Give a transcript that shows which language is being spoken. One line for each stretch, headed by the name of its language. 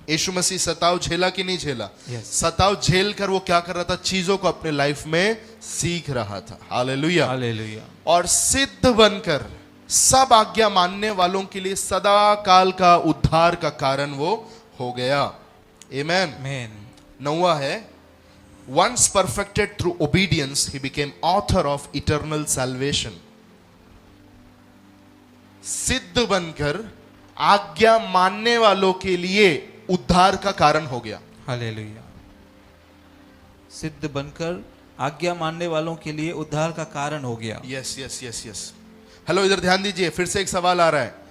Hindi: यीशु मसीह सताव झेला कि नहीं झेला? सताव झेल कर वो क्या कर रहा था? चीजों को अपने लाइफ में सीख रहा था। Hallelujah, hallelujah. और सिद्ध बनकर सब आज्ञा मानने वालों के लिए सदा काल का उद्धार का कारण वो हो गया। आमेन। आमेन। 9वां है,
English: once perfected through obedience he became author of eternal salvation।
Hindi: सिद्ध बनकर आज्ञा मानने वालों के लिए उद्धार का कारण हो गया। हालेलुया। सिद्ध बनकर आज्ञा मानने वालों के लिए उद्धार का कारण हो गया। Yes yes yes yes. Hello, इधर ध्यान दीजिए। फिर से एक सवाल आ रहा है।